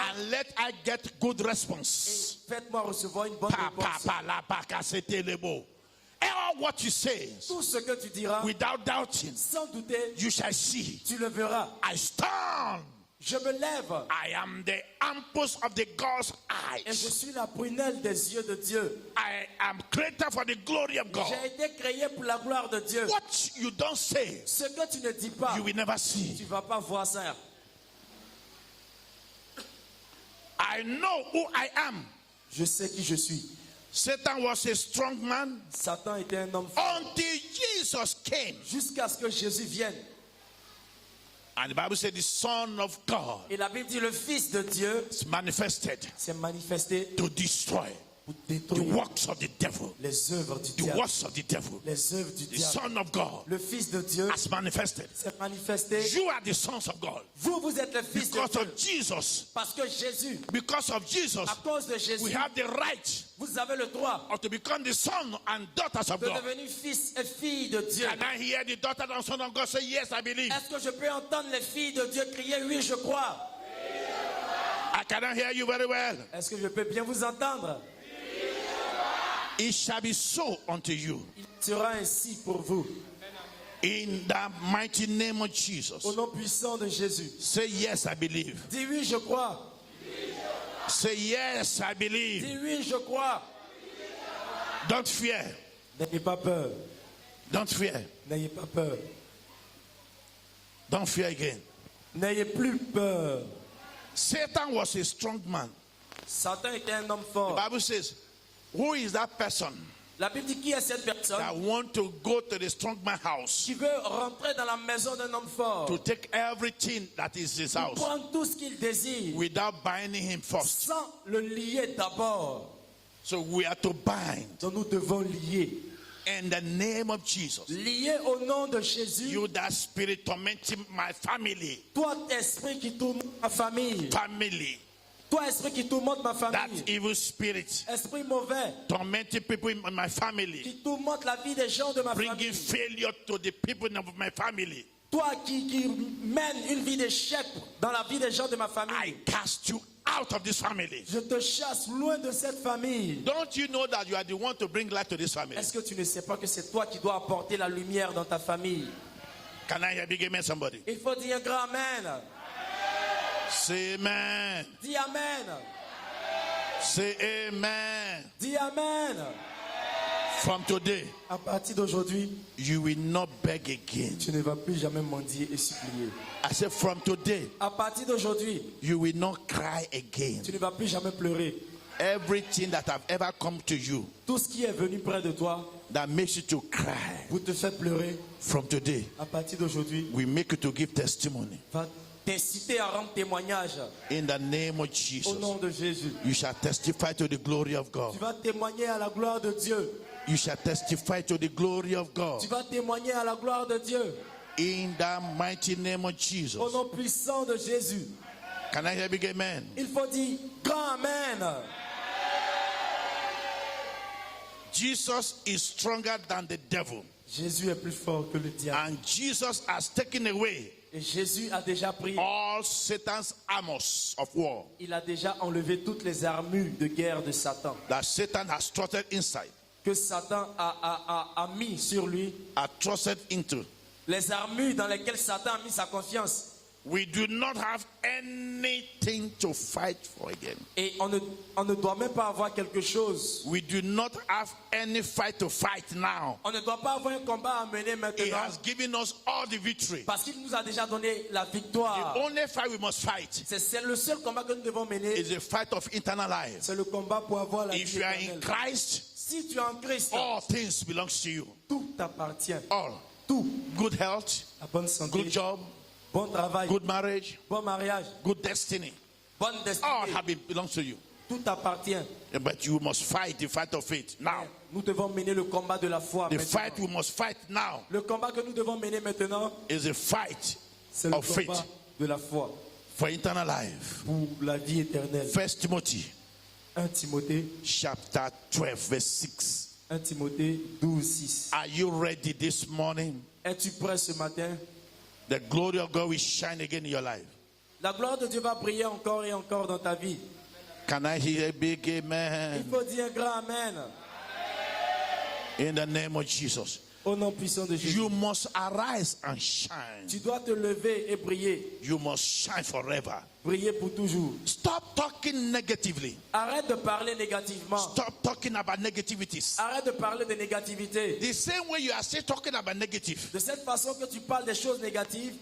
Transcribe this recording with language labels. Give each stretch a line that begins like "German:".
English: and let I get good response.
French: et faites-moi recevoir une bonne Pa, pa, réponse. pa, la, pa, ka, se, te, le, bo.
English: All what you say,
French: Tout ce que tu diras,
English: without doubting,
French: sans douter,
English: you shall see.
French: tu le verras.
English: I stand.
French: Je me lève
English: I am the ampules of the God's
French: et je
English: eyes.
French: suis la prunelle des yeux de Dieu.
English: I am created for the glory of God.
French: J'ai été créé pour la gloire de Dieu.
English: What you don't say,
French: Ce que tu ne dis pas,
English: you will never see.
French: tu ne vas pas voir ça.
English: I know who I am.
French: Je sais qui je suis.
English: Satan was a strong man
French: Satan était un homme fort
English: until Jesus came.
French: jusqu'à ce que Jésus vienne.
English: And the Bible said the Son of God
French: Et la Bible dit le Fils de Dieu
English: is manifested
French: s'est manifesté
English: to destroy
French: pour
English: the
French: détruire
English: works of the devil.
French: les œuvres du
English: The
French: diable.
English: works of the devil.
French: Les œuvres du
English: The
French: diable.
English: Son of God
French: Le Fils de Dieu
English: has manifested.
French: s'est manifesté.
English: You are the sons of God.
French: Vous, vous êtes le Fils de
English: Because
French: Dieu.
English: of Jesus.
French: Parce que Jésus,
English: Because of Jesus,
French: à cause de Jésus,
English: we have the right
French: vous avez le droit
English: to become the son and daughters of
French: de
English: God.
French: devenir fils et fille de Dieu.
English: Can I hear the daughter and son of God say, yes, I believe?
French: Est-ce que je peux entendre les filles de Dieu crier oui, je crois?
English: I cannot hear you very well.
French: Est-ce que je peux bien vous entendre?
English: It shall be so unto you.
French: Il sera ainsi pour vous.
English: In the mighty name of Jesus.
French: Au nom puissant de Jésus.
English: Say, yes, I believe.
French: Dis oui, je crois.
English: Say, yes, I believe.
French: Dis oui, je crois.
English: Don't fear.
French: N'ayez pas peur.
English: Don't fear.
French: N'ayez pas peur.
English: Don't fear again.
French: N'ayez plus peur.
English: Satan was a strong man.
French: Satan était un homme
English: The
French: fort.
English: Bible says, who is that person
French: La Bible dit qui est cette personne
English: that want to go to the strong man's house
French: qui veut rentrer dans la maison d'un homme fort,
English: to take everything that is his house
French: prendre tout ce qu'il désire
English: without binding him first?
French: sans le lier d'abord.
English: So we are to bind
French: Donc nous devons lier.
English: in the name of Jesus.
French: Lier au nom de Jésus.
English: You that spirit tormenting my family.
French: Toi, esprit qui tourmente ma famille.
English: Family.
French: Toi, esprit qui tourmente ma
English: That
French: famille.
English: evil spirit
French: Esprit mauvais
English: tormenting people in my family.
French: qui tourmente la vie des gens de ma
English: Bringing failure to the people of my family.
French: Toi qui mène une vie d'échec dans la vie des gens de ma
English: I
French: famille.
English: cast you out of this family.
French: Je te chasse loin de cette famille.
English: Don't you know that you are the one to bring light to this family?
French: Est-ce que tu ne sais pas que c'est toi qui dois apporter la lumière dans ta famille?
English: Can I hear big amen, somebody?
French: Il faut dire un grand amen.
English: Say amen.
French: Dis amen.
English: Say amen.
French: Dis amen.
English: From today,
French: À partir d'aujourd'hui,
English: you will not beg again.
French: tu ne vas plus jamais mendier et supplier.
English: I said, from today,
French: À partir d'aujourd'hui,
English: you will not cry again.
French: tu ne vas plus jamais pleurer.
English: Everything that have ever come to you
French: Tout ce qui est venu près de toi
English: that makes you to cry,
French: pour te faire pleurer,
English: from today,
French: à partir d'aujourd'hui,
English: we make you to give testimony.
French: va t'inciter à rendre témoignage.
English: In the name of
French: Au
English: Jesus,
French: nom de Jésus.
English: you shall testify to the glory of
French: Tu
English: God.
French: vas témoigner à la gloire de Dieu.
English: You shall testify to the glory of God.
French: Tu vas témoigner à la gloire de Dieu.
English: In the mighty name of
French: Au
English: Jesus.
French: nom puissant de Jésus.
English: Can I hear big amen?
French: Il faut dire grand amen.
English: Jesus is stronger than the devil.
French: Jésus est plus fort que le diable.
English: And Jesus has taken away
French: Et Jésus a déjà pris,
English: all Satan's armors of war
French: il a déjà enlevé toutes les armures de guerre de Satan.
English: that Satan has trusted inside,
French: Que Satan a mis sur lui.
English: are trusted into.
French: Les armures dans lesquelles Satan a mis sa confiance.
English: We do not have anything to fight for again.
French: Et on ne doit même pas avoir quelque chose.
English: We do not have any fight to fight now.
French: On ne doit pas avoir un combat à mener
English: He
French: maintenant.
English: has given us all the victory.
French: Parce qu'il nous a déjà donné la
English: The
French: victoire.
English: only fight we must fight
French: C'est le seul combat que nous devons mener.
English: is the fight of eternal life.
French: C'est le combat pour avoir la
English: If
French: vie
English: you are in
French: éternelle.
English: Christ,
French: Si tu es en Christ,
English: all things belong to you.
French: tout t'appartient.
English: All.
French: Tout.
English: Good health,
French: La bonne santé,
English: good job,
French: bon travail,
English: good marriage,
French: bon mariage,
English: good destiny.
French: bonne
English: All
French: destinée.
English: belongs to you.
French: Tout appartient.
English: But you must fight the fight of faith now.
French: Nous devons mener le combat de la foi
English: The
French: maintenant.
English: fight we must fight now
French: Le combat que nous devons mener maintenant,
English: is the fight
French: c'est le
English: of faith
French: combat de la foi
English: for eternal life.
French: pour la vie éternelle.
English: 1 Timothy
French: 1 Timothée,
English: chapter 12 verse 6.
French: 1 Timothée 12, 6.
English: Are you ready this morning?
French: Es-tu prêt ce matin?
English: The glory of God will shine again in your life.
French: La gloire de Dieu va briller encore et encore dans ta vie.
English: Can I hear a big
French: Il
English: amen?
French: faut dire un grand amen.
English: In the name of Jesus.
French: Au nom puissant de Jésus.
English: You must arise and shine.
French: Tu dois te lever et briller.
English: You must shine forever.
French: Briller pour toujours.
English: Stop talking negatively.
French: Arrête de parler négativement.
English: Stop talking about negativities.
French: Arrête de parler de négativité.
English: The same way you are still talking about negative,
French: De cette façon que tu parles des choses négatives,